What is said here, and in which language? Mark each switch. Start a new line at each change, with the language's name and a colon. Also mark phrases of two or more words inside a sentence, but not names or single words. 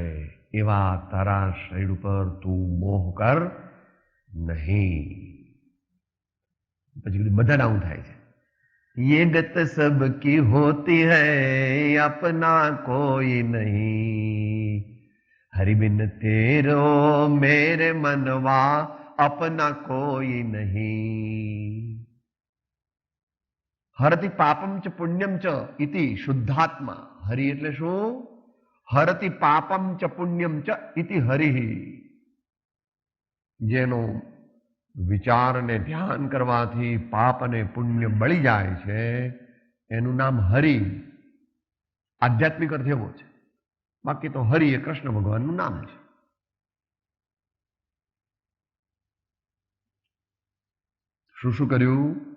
Gujarati: એવા તારા શરીર ઉપર તું મોહ કર નહીં. પછી બધા ડાઉન થાય છે.
Hindi: ये गत सबकी होती है अपना कोई नहीं, हरि बिन तेरो मेरे मनवा अपना कोई नहीं.
Sanskrit: हरति पापम च पुण्यम च इति शुद्धात्मा.
Gujarati: हरि એટલે શું?
Sanskrit: हरति पापम च पुण्यम च इति हरि.
Gujarati: જેનો વિચાર અને ધ્યાન કરવાથી પાપ અને પુણ્ય બળી જાય છે એનું નામ હરિ. આધ્યાત્મિક અર્થ એવો છે. બાકી તો હરિ એ કૃષ્ણ ભગવાનનું નામ છે. શું શું કર્યું?